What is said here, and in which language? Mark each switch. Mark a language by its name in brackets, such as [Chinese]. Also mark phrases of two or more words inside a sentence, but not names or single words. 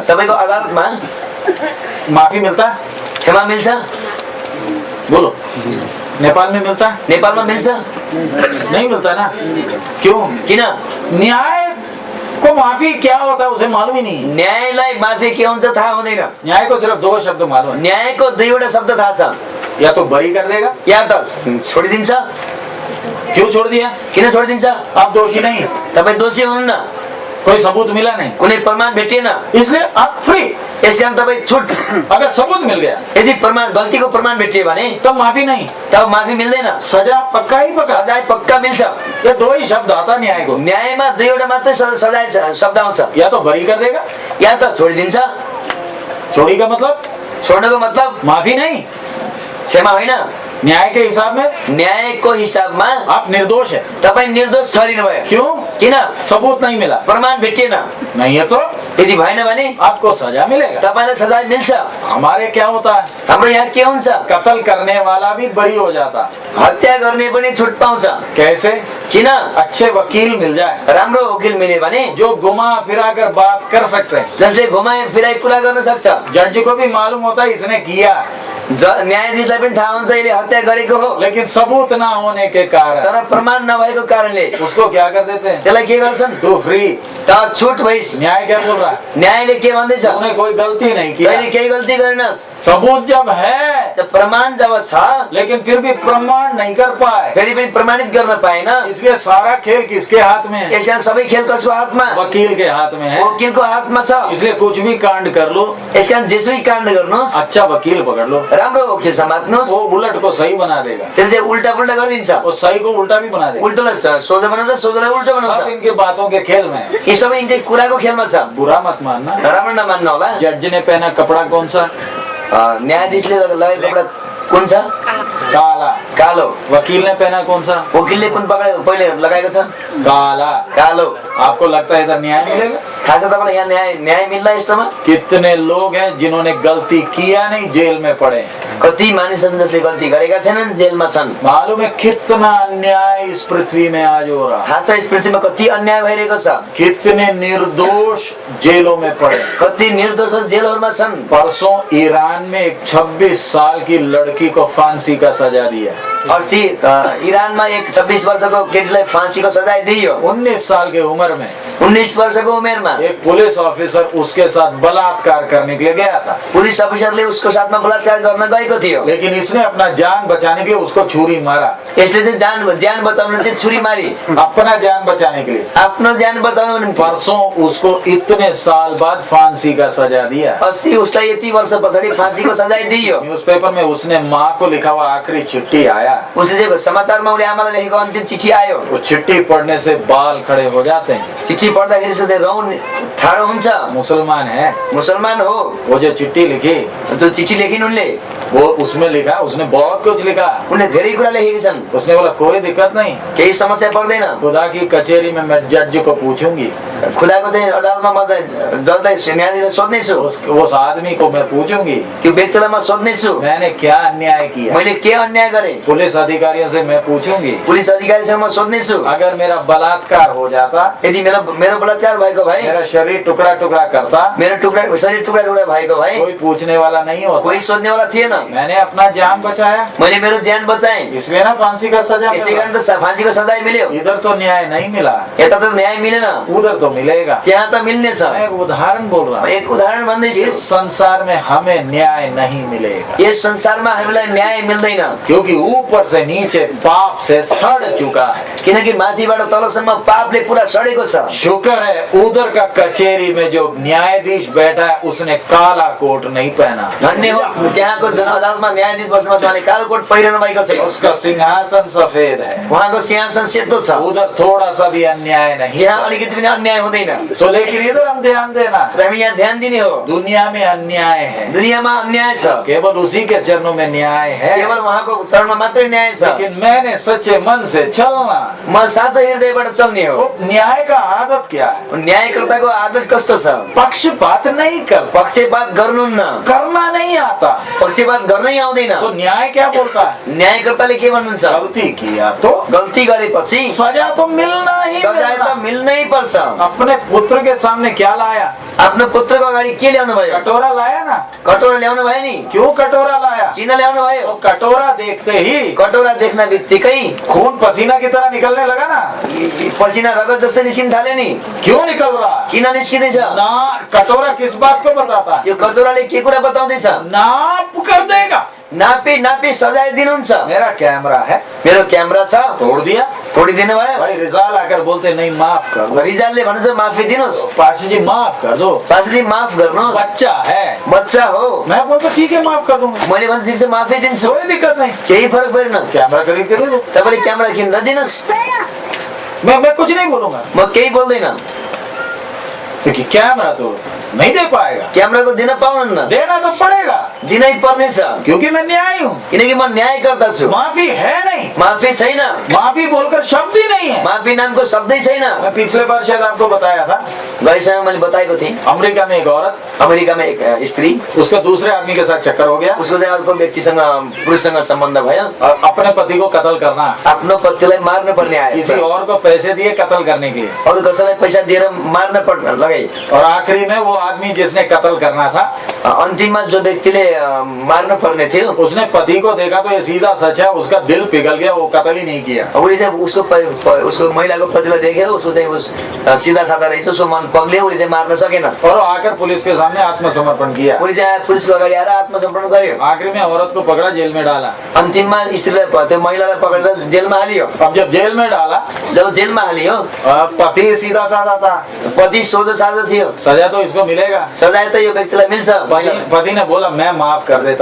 [Nepali] तपाईको अदालतमा [Hindi] माफी मिलता, [Nepali] क्षमा मिल्छ? [Hindi] बोलो, नेपाल में मिलता, [Nepali] नेपालमा मिल्छ? [Hindi] नहीं मिलता ना। क्यों? [Nepali] किन? [Hindi] न्याय को माफी क्या होता है उसे मालूम ही नहीं। [Nepali] न्यायलाई माफी के हुन्छ थाहा हुँदैन। [Hindi] न्याय को सिर्फ 2 शब्द मालूम है, [Nepali] न्यायको 2वटा शब्द थाहा छ। [Hindi] या तो बरी कर देगा, [Nepali] या त छोडिदिन्छ। [Hindi] क्यों छोड़ दिया, [Nepali] किन छोडिदिन्छ? [Hindi] आप दोषी नहीं, [Nepali] तपाई दोषी हुनुहुन्न। [Hindi] कोई सबूत मिला नहीं, [Nepali] कुनै प्रमाण भेटिएन, [Hindi] इसलिए आप फ्री। [Nepali] यसकारण तपाई छुट। [Hindi] अगर सबूत मिल गया [Nepali] यदि प्रमाण गल्तीको प्रमाण भेटियो भने [Hindi] तब माफी नहीं, [Nepali] तब माफी मिल्दैन। [Hindi] सजा पक्का ही पक्का। [Nepali] सजाय पक्का मिल्छ। [Hindi] ये 2 ही शब्द आता न्याय को। [Nepali] न्यायमा 2वटा मात्रै सजाय शब्द आउँछ। [Hindi] या तो बरी कर देगा, [Nepali] या त छोडिदिन्छ। [Hindi] छोड़ी का मतलब [Nepali] छोड्नको मतलब [Hindi] माफी नहीं। [Nepali] क्षमा होइन। [Hindi] न्याय के हिसाब में [Nepali] न्यायको हिसाबमा [Hindi] आप निर्दोष है। [Nepali] तपाई निर्दोष ठहरिनु भयो। [Hindi] क्यों? [Nepali] किन? [Hindi] सबूत नहीं मिला, [Nepali] प्रमाण भेटिएन। [Hindi] नहीं है तो [Nepali] यदि भएन भने [Hindi] आपको सजा मिलेगा। [Nepali] तपाईलाई सजाय मिल्छ। [Hindi] हमारे क्या होता है, [Nepali] हाम्रो यहाँ के हुन्छ? [Hindi] कत्ल करने वाला भी बरी हो जाता। [Nepali] हत्या गर्ने पनि छुट पाउँछ। [Hindi] कैसे? [Nepali] किन? [Hindi] अच्छे वकील मिल जाए, [Nepali] राम्रो वकिल मिल्यो भने [Hindi] जो घुमा फिरा कर बात कर सकते हैं। [Nepali] जसले घुमाए फिराई कुरा गर्न सक्छ। [Hindi] जज को भी मालूम होता है इसने किया, [Nepali] न्यायाधीशलाई पनि थाहा हुन्छ यसले हत्या गरेको हो, [Hindi] लेकिन सबूत ना होने के कारण [Nepali] तर प्रमाण नभएको कारणले [Hindi] उसको क्या कर देते हैं, [Nepali] त्यसलाई के गर्छन्? [Hindi] तू फ्री। [Nepali] त छुट भइस्। [Hindi] न्याय क्या बोल रहा है, [Nepali] न्यायले के भन्दैछ? [Hindi] तूने कोई गलती नहीं किया, [Nepali] तैँले केही गल्ती गरेनस्। [Hindi] सबूत जब है [Nepali] त प्रमाण जब छ [Hindi] लेकिन फिर भी प्रमाण नहीं कर पाए, [Nepali] फेरि पनि प्रमाणित गर्न पाएन। [Hindi] इसलिए सारा खेल किसके हाथ में है? [Nepali] यसकारण सबै खेल कसको हातमा? [Hindi] वकील के हाथ में है। [Nepali] वकिलको हातमा छ। [Hindi] इसलिए कुछ भी कांड कर लो, [Nepali] यसकारण जेसुकै काण्ड गर्नुहोस्, [Hindi] अच्छा वकील पकड़ लो, [Nepali] राम्रो वकिल समात्नुहोस्, [Hindi] वो उलट को सही बना देगा, [Nepali] त्यसले चाहिँ उल्टा पुल्टा गरिदिन्छ। [Hindi] वो सही को उल्टा भी बना देगा। [Nepali] उल्टोलाई सोझो बनाउँछ, सोझोलाई उल्टो सब बनाउँछ। [Hindi] इनके बातों के खेल में है। [Nepali] यी सबै यिनकै कुराको खेलमा छ। [Hindi] बुरा मत मानना। [Nepali] राम्रो नमान्नु होला। [Hindi] जज ने पहना कपड़ा कौन सा? [Nepali] न्यायाधीशले लगेको कपडा कुन छ? [Hindi] काला। [Nepali] कालो। [Hindi] वकील ने पहना कौन सा? [Nepali] वकिलले कुन पहिले लगाएको छ? [Hindi] काला। [Nepali] कालो। [Hindi] आपको लगता है इधर न्याय मिलेगा? [Nepali] थाहा छ तपाईँलाई यहाँ न्याय मिल्ला यस्तोमा? [Hindi] कितने लोग हैं जिन्होंने गलती किया नहीं जेल में पड़े। [Nepali] कति मानिसहरू जसले गल्ती गरेका छैनन् जेलमा छन्। [Hindi] मालूम है कितना अन्याय इस पृथ्वी में आज हो रहा है। [Nepali] थाहा छ यस पृथ्वीमा कति अन्याय भइरहेको छ। [Hindi] कितने निर्दोष जेलों में पड़े। [Nepali] कति निर्दोष जेलहरूमा छन्। [Hindi] परसों ईरान में एक 26 साल की लड़की को फांसी का सजा दिया। [Nepali] अस्ति इरानमा एक 26 वर्षको केटीलाई फाँसीको सजाय दिइयो। [Hindi] 19 साल की उम्र में [Nepali] 19 वर्षको उमेरमा [Hindi] एक [English] police officer [Hindi] उसके साथ बलात्कार करने के लिए गया था, [Nepali] पुलिस अफिसरले उसको साथमा बलात्कार गर्न गएको थियो। [Hindi] लेकिन इसने अपना जान बचाने के लिए उसको छुरी मारा। [Nepali] यसले चाहिँ ज्यान बचाउन चाहिँ छुरी मारी, [Hindi] अपना जान बचाने के लिए। [Nepali] आफ्नो ज्यान बचाउन निम्ति। [Hindi] परसों उसको इतने साल बाद फांसी का सजा दिया। [Nepali] अस्ति उसलाई यति वर्ष पछाडि फाँसीको सजाय दिइयो। [Hindi] न्यूज़पेपर में उसने माँ को लिखा हुआ आखिरी चिट्ठी आया। [Nepali] उसले चाहिँ समाचारमा उसले आमालाई लेखेको अन्तिम चिठी आयो। [Hindi] वो चिट्ठी पढ़ने से बाल खड़े हो जाते हैं। [Nepali] चिठी पढ्दाखेरि चाहिँ रौन ठाडो हुन्छ। [Hindi] मुसलमान है, [Nepali] मुसलमान हो। [Hindi] वो जो चिट्ठी लिखी, [Nepali] जो चिठी लेखिन् उनले, [Hindi] वो उसमें लिखा, उसने बहुत कुछ लिखा। [Nepali] उनले धेरै कुरा लेखेका छन्। [Hindi] उसने बोला कोई दिक्कत नहीं, [Nepali] केही समस्या पर्दैन। [Hindi] खुदा की कचहरी में मैं जज को पूछूंगी। [Nepali] खुदाको चाहिँ अदालतमा म चाहिँ जजलाई न्यायाधीशलाई सोध्नेछु। [Hindi] उस आदमी को मैं पूछूंगी, [Nepali] त्यो व्यक्तिलाई म सोध्नेछु [Hindi] मैंने क्या अन्याय किया। [Nepali] मैले के अन्याय गरेँ। [Hindi] पुलिस अधिकारियों से मैं पूछूंगी, [Nepali] पुलिस अधिकारीसँग म सोध्नेछु [Hindi] अगर मेरा बलात्कार हो जाता, [Nepali] यदि मेरो बलात्कार भएको भए, [Hindi] मेरा शरीर टुकड़ा टुकड़ा करता, [Nepali] मेरो शरीर टुक्रा टुक्रा भएको भए, [Hindi] कोई पूछने वाला नहीं होता। [Nepali] कोही सोध्ने वाला थिएन। [Hindi] मैंने अपना जान बचाया, [Nepali] मैले मेरो ज्यान बचाएँ, [Hindi] इसलिए ना फांसी का सजा [Nepali] यसै [Hindi] मिला। [Nepali] कारण त फाँसीको सजाय मिल्यो। [Hindi] इधर तो न्याय नहीं मिला, [Nepali] यता त न्याय मिलेन, [Hindi] उधर तो मिलेगा। [Nepali] त्यहाँ त मिल्नेछ। [Hindi] मैं एक उदाहरण बोल रहा हूँ। [Nepali] एक उदाहरण भन्दैछु। [Hindi] इस संसार में हमें न्याय नहीं मिलेगा, [Nepali] यस संसारमा हामीलाई न्याय मिल्दैन, [Hindi] क्योंकि ऊपर से नीचे पाप से सड़ चुका है। [Nepali] किनकि माथिबाट तलसम्म पापले पुरा सडेको छ। [Hindi] शुक्र है उधर का कचहरी में जो न्यायाधीश बैठा है उसने काला कोट नहीं पहना। [Nepali] धन्य हो त्यहाँको अदालतमा न्यायाधीश बस्नमा छ भने कालो कोट पहिरनु भएको छैन। [Hindi] उसका सिंहासन सफेद है, [Nepali] उहाँको सिंहासन सेतो छ। [Hindi] उधर थोड़ा सा भी अन्याय नहीं। [Nepali] यहाँ अलिकति पनि अन्याय हुँदैन। [Hindi] तो लेकिन इधर हम ध्यान देना, [Nepali] र हामी यहाँ ध्यान दिने हो। [Hindi] दुनिया में अन्याय है, [Nepali] दुनियाँमा अन्याय छ, [Hindi] केवल उसी के चरणों में न्याय है। [Nepali] केवल उहाँको चरणमा मात्रै न्याय छ। [Hindi] लेकिन मैंने सच्चे मन से चलना, [Nepali] म साँचो हृदयबाट चल्ने हो। [Hindi] वो न्याय का आदत क्या है? [Nepali] न्यायकर्ताको आदत कस्तो छ? [Hindi] पक्षपात नहीं कर, [Nepali] पक्षपात गर्नुहुन्न, [Hindi] करना नहीं आता। [Nepali] पक्षपात गर्नै आउँदैन। [Hindi] तो न्याय क्या बोलता है? [Nepali] न्यायकर्ताले के भन्नुहुन्छ? [Hindi] गलती किया तो [Nepali] गल्ती गरेपछि [Hindi] सजा तो मिलना ही [Nepali] सजाय [Hindi] मिलना। [Nepali] त मिल्नै पर्छ। [Hindi] अपने पुत्र के सामने क्या लाया? [Nepali] आफ्नो पुत्रको अगाडि के ल्याउनु भयो? [Hindi] कटोरा लाया ना। [Nepali] कटोरा ल्याउनु भयो नि। [Hindi] क्यों कटोरा लाया? [Nepali] किन ल्याउनु भयो? [Hindi] तो कटोरा देखते ही [Nepali] कटोरा देख्न बित्तिकै [Hindi] खून पसीना की तरह निकलने लगा ना। [Nepali] पसिना रगत जस्तै निस्किन थाल्यो नि। [Hindi] क्यों निकल रहा? [Nepali] किन निस्किँदैछ? [Hindi] ना कटोरा किस बात को बताता है? [Nepali] यो कटोराले के कुरा बताउँदैछ? [Hindi] नाप कर देगा। [Nepali] नापी नापी सजाय दिनुहुन्छ। [Hindi] मेरा कैमरा है, [Nepali] मेरो क्यामेरा छ, [Hindi] तोड़ दिया। [Nepali] तोडिदिनु भयो। [Hindi] भाई रिजाल आकर बोलते नहीं माफ कर दो। [Nepali] रिजालले भन्छ माफी दिनुस्। [Hindi] पाशा जी माफ कर दो, [Nepali] पासाजी माफ गर्नुहोस्, [Hindi] बच्चा है। [Nepali] बच्चा हो। [Hindi] मैं बोलता ठीक है माफ कर दूंगा, [Nepali] मैले भन्छ ठिक छ माफी दिन्छु, [Hindi] कोई दिक्कत नहीं। [Nepali] केही फरक परेन। [Hindi] कैमरा खरीद के दे दो, [Nepali] तपाईले क्यामेरा किनेर दिनुस्, [Hindi] मैं कुछ नहीं बोलूंगा, [Nepali] म केही बोल्दैन। [Hindi] क्योंकि कैमरा तो नहीं दे पाएगा। [Nepali] क्यामेरा त दिन पाउनुहुन्न, [Hindi] देना तो पड़ेगा, [Nepali] दिनै पर्नेछ, [Hindi] क्योंकि मैं न्यायी हूँ। [Nepali] किनकि म न्यायकर्ता छु। [Hindi] माफी है नहीं, [Nepali] माफी छैन, [Hindi] माफी बोलकर शब्द ही नहीं है। [Nepali] माफी नामको शब्दै छैन। [Hindi] मैं पिछले बार शायद आपको बताया था, [Nepali] गए समय मैले बताएको थिएँ, [Hindi] अमेरिका में एक औरत, [Nepali] अमेरिकामा एक स्त्री, [Hindi] उसका दूसरे आदमी के साथ चक्कर हो गया। [Nepali] उसको चाहिँ अर्को व्यक्तिसँग पुरुषसँग सम्बन्ध भयो। [Hindi] और अपने पति को कत्ल करना, [Nepali] आफ्नो पतिलाई मार्न पर्ने आयो। [Hindi] किसी और को पैसे दिए कत्ल करने के लिए, [Nepali] अरू कसैलाई पैसा दिएर मार्न पर्न लगाए। [Hindi] और आखिरी में वो आदमी जिसने कत्ल करना था, [Nepali] अन्तिममा जो व्यक्तिले मार्न पर्ने थियो, [Hindi] उसने पति को देखा तो ये सीधा सच है, उसका दिल पिघल गया, वो कत्ल ही नहीं किया। [Nepali] उसले चाहिँ उसको महिलाको पतिलाई देखेर उसको चाहिँ उस सिधा साधा रहेछ, उसको मन पग्ल्यो, उसले चाहिँ मार्न सकेन। [Hindi] और वो आकर पुलिस के सामने आत्मसमर्पण किया। [Nepali] उसले चाहिँ पुलिसको अगाडि आएर आत्मसमर्पण गर्यो। [Hindi] आखिरी में औरत को पकड़ा, जेल में डाला। [Nepali] अन्तिममा स्त्रीलाई त्यो महिलालाई पकडेर जेलमा हालियो। [Hindi] अब जब जेल में डाला, [Nepali] जब जेलमा हालियो, [Hindi] पति सीधा साधा था, [Nepali] पति सोझो साझो थियो, [Hindi] सजा तो इसको मिलेगा। [Nepali] सजाय त यो व्यक्तिलाई मिल्छ। [Hindi] पति ने बोला मैं माफ कर देता।